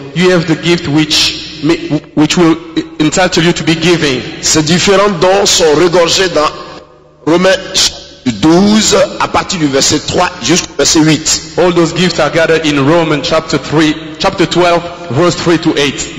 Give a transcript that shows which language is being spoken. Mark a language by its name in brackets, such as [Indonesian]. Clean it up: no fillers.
[English] You have the gift which will entitle you to be giving. [French] Ces différents dons sont regorgés dans Romains 12 à partir du verset 3 jusqu'au verset 8. [English] All those gifts are gathered in Romans chapter 12, verse 3 to 8.